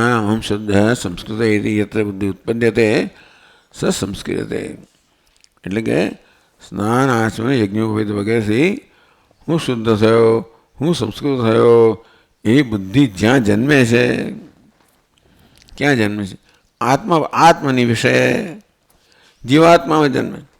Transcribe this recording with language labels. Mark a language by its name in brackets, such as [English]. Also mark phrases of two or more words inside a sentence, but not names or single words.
[Sanskrit] अहं शुद्ध संस्कृत इति यत्र बुद्धि उत्पद्यते स संस्क्रियते. [Gujarati] એટલે કે સ્નાન આચમન યજ્ઞોપવીત વગેરેથી હું શુદ્ધ થયો, હું સંસ્કૃત થયો, એ બુદ્ધિ જ્યાં જન્મે છે, ક્યાં જન્મે છે? આત્મની વિષય જીવાત્મામાં જન્મે.